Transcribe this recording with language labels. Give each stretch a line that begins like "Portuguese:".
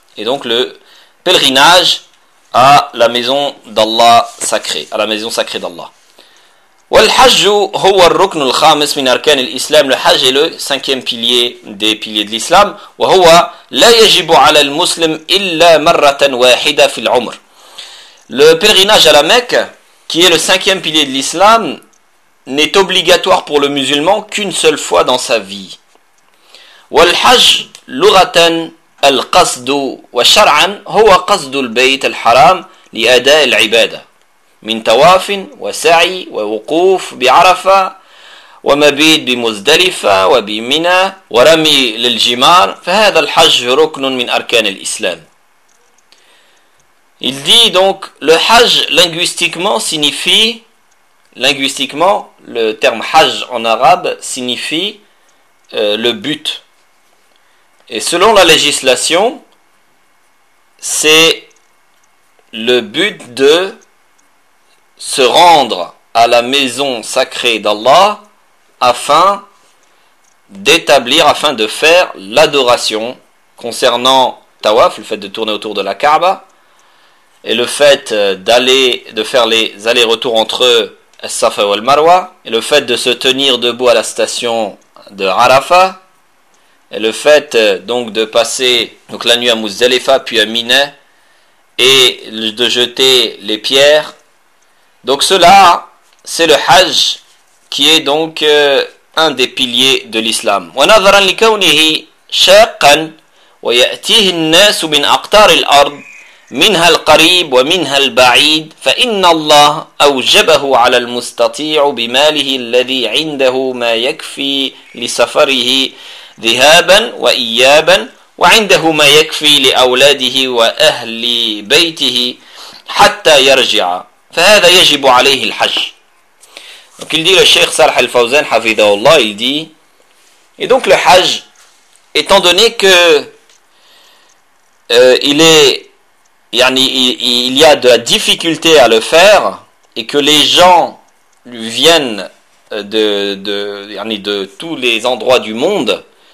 French: Et donc le pèlerinage à la maison d'Allah sacrée, à la maison sacrée d'Allah.
Arabic: والحج هو الركن الخامس من أركان الإسلام.
French: Le hajj est le cinquième pilier des piliers de l'islam.
Arabic: وهو لا يجب على المسلم إلا مرة واحدة في العمر.
French: Le pèlerinage à la Mecque, qui est le cinquième pilier de l'islam, n'est obligatoire pour le musulman qu'une seule fois dans sa vie.
Arabic: والحج لغة القصد وشرعا هو قصد البيت الحرام لأداء العبادة من تواف وسعي ووقوف بعرفة ومبيت بمزدلفة وبمنى ورمي للجمار فهذا الحج ركن من أركان الإسلام.
French: Il dit donc, le hajj linguistiquement signifie, linguistiquement, le terme hajj en arabe signifie le but. Et selon la législation, c'est le but de se rendre à la maison sacrée d'Allah afin d'établir, afin de faire l'adoration concernant tawaf, le fait de tourner autour de la Kaaba, et le fait d'aller, de faire les allers-retours entre As-Safa et Al-Marwa, et le fait de se tenir debout à la station de Arafa, et le fait donc de passer donc la nuit à Muzdalifa puis à Mina et de jeter les pierres. Donc cela, c'est le Hajj qui est donc un des piliers de l'islam.
Arabic: وَنَظَرًا لِكَوْنِهِ شَاقًا وَيَأْتِيهِ النَّاسُ مِنْ أَقْطَارِ الْأَرْضِ مِنْهَا الْقَرِيبُ وَمِنْهَا الْبَعِيدُ فَإِنَّ اللَّهَ أَوْجَبَهُ عَلَى الْمُسْتَطِيعُ بِمَالِهِ الَّذِي عِنْدَهُ مَا يَكْفِي لِسَفَرِهِ ذهابا وإيابا وعنده ما يكفي لأولاده وأهل بيته حتى يرجع فهذا يجب عليه الحج.
French: Donc il dit le cheikh Salah al-Fawzan hafidhahullah, il dit, et donc le hajj, étant donné que il y a de la difficulté à le faire et que les gens viennent de tous les endroits du monde.